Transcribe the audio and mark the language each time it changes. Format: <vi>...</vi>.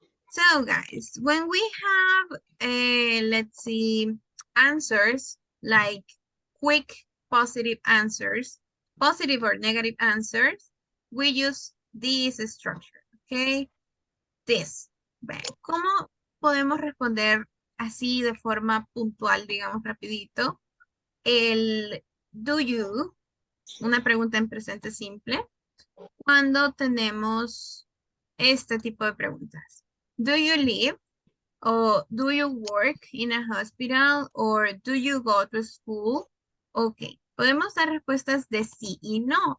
<en>So guys, when we have let's see, answers like quick positive answers, positive or negative answers, we use this structure, okay? This.</en> <es>¿Cómo podemos responder así de forma puntual, digamos rapidito? El do you, una pregunta en presente simple, cuando tenemos este tipo de preguntas.</es> <en>Do you live? Or do you work in a hospital? Or do you go to school?</en> <es>Ok, podemos dar respuestas de sí y no.</es>